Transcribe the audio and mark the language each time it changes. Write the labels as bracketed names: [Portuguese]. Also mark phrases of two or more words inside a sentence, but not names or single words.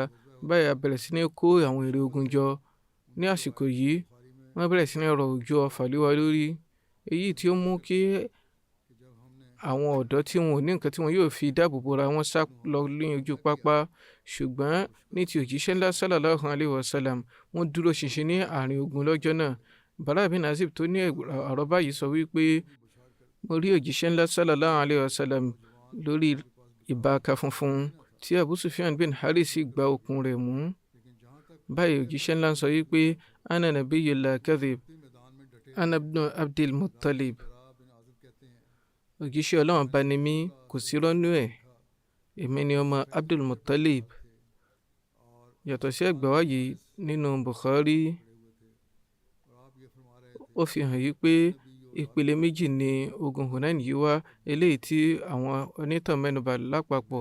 [Yoruba] Báyìí a bẹ̀rẹ̀ sí ní kó àwọn èrè ogun jọ. Ní àsìkò yìí, wọ́n bẹ̀rẹ̀ sí ní rọ òjò ọfà lé wa lórí, èyí tí ó mú kí àwọn ọ̀dọ́ tí wọn ò ní nǹkan tí wọn yóò fi dáàbò bora wọn sá lọ ní ojú pápá. Ṣùgbọ́n ní ti òjíṣẹ́ ńlá [Arabic] صلى الله عليه وسلم, [Yoruba] wọ́n dúró ṣinṣin ní àárín ogun lọ́jọ́ náà. Bara bin Azib tó ní àrọ́bá yìí sọ wípé mo rí òjíṣẹ́ ńlá [Arabic] صلى الله عليه وسلم [Yoruba] lórí ìbáka funfun tí Abu Sufyan bin Harith sì gba okùn rẹ̀ mú. Báyìí òjíṣẹ́ ńlá sọ wípé [Arabic] أنا نبي لا كذب، أنا ابن عبد المطلب. [Yoruba] Òjíṣẹ́ Ọlọ́run bá ní mí, kò sí rọ́nú ẹ̀, èmi ni ọmọ Abdul Muttalib. Yàtọ̀ sí ẹgbàá wáyé nínú Bukhari, ó fi hàn yí pé ìpele méjì ni ogun Hunain yìí wá, eléyìí tí àwọn onítàn mẹ́nubà lápapọ̀.